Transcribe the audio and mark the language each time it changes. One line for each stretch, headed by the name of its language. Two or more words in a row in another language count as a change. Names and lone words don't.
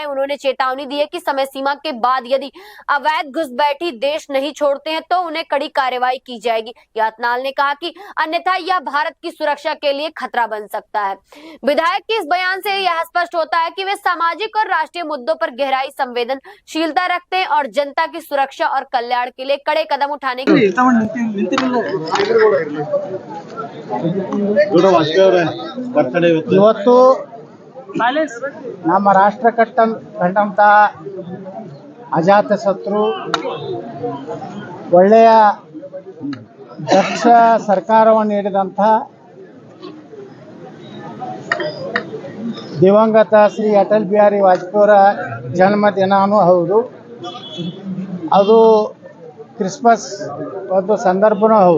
Hindi: उन्होंने चेतावनी दी है कि समय सीमा के बाद यदि अवैध घुसपैठी देश नहीं छोड़ते हैं तो उन्हें कड़ी कार्रवाई की जाएगी। यातनाल ने कहा कि अन्यथा यह भारत की सुरक्षा के लिए खतरा बन सकता है। विधायक के इस बयान से यह स्पष्ट होता है कि वे सामाजिक और राष्ट्रीय मुद्दों पर गहराई संवेदनशीलता रखते हैं और जनता की सुरक्षा और कल्याण के लिए कड़े कदम उठाने की
Kannada: ಇವತ್ತು ನಮ್ಮ ರಾಷ್ಟ್ರ ಕಂಡಂತ ಅಜಾತ ಶತ್ರು ಒಳ್ಳೆಯ ದಕ್ಷ ಸರ್ಕಾರವನ್ನು ನೀಡಿದಂಥ ದಿವಂಗತ ಶ್ರೀ ಅಟಲ್ ಬಿಹಾರಿ ವಾಜಪೇಯಿ ಅವರ ಜನ್ಮದಿನವೂ ಹೌದು, ಅದು ಕ್ರಿಸ್ಮಸ್ ಒಂದು ಸಂದರ್ಭವೂ ಹೌದು.